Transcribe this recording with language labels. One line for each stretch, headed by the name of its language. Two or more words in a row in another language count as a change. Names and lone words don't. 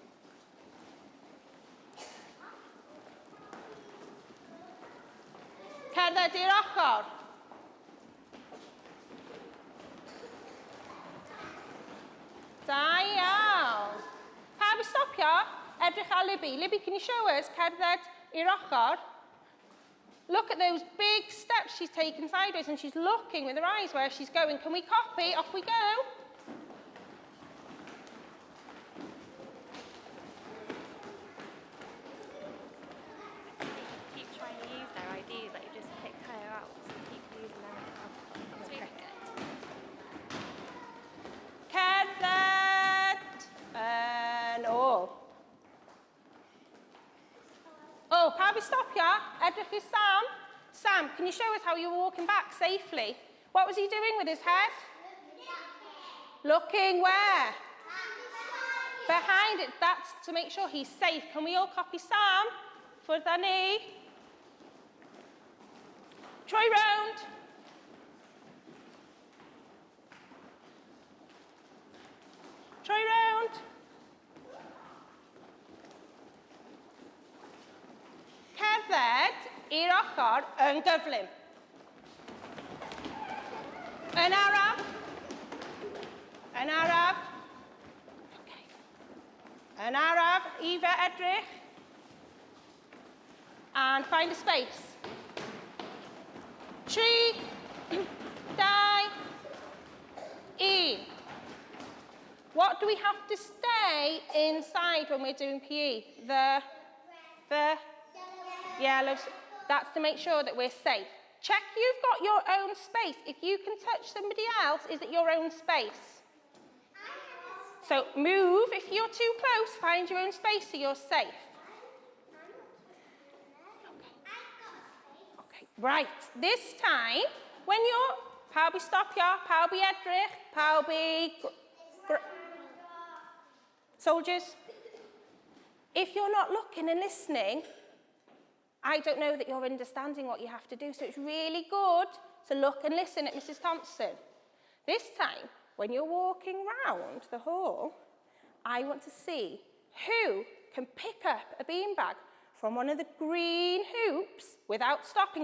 Welsh: Cerdded i'r ochr. Da iawn. Pawb i stopio, edrych ar Libby.
English: Libby, can you show us
Welsh: cerdded i'r ochr?
English: Look at those big steps she's taken sideways and she's looking with her eyes where she's going. Can we copy? Off we go. Keep trying to use their ideas, like you just pick her out, so keep using them. That's really good.
Welsh: Cerdded yn ôl. Oh, pawb i stopio, edrych i'r Sam.
English: Sam, can you show us how you were walking back safely? What was he doing with his head? Looking where? Behind it. That's to make sure he's safe. Can we all copy Sam?
Welsh: Ffwrdd â ni. Troi
English: round.
Welsh: Troi round. Cerdded i'r ochr yn gyflym. Yn araf. Yn araf. Okay. Yn araf, i fe edrych.
English: And find a space. 3, 2, 1. What do we have to stay inside when we're doing PE? The yellows. That's to make sure that we're safe. Check you've got your own space. If you can touch somebody else, is it your own space? So move. If you're too close, find your own space so you're safe. Okay. Right. This time, when you're...
Welsh: Pawb i stopio, pawb i edrych, pawb i...
English: Soldiers, if you're not looking and listening, I don't know that you're understanding what you have to do. So it's really good to look and listen at Mrs. Thompson. This time, when you're walking round the hall, I want to see who can pick up a beanbag from one of the green hoops without stopping.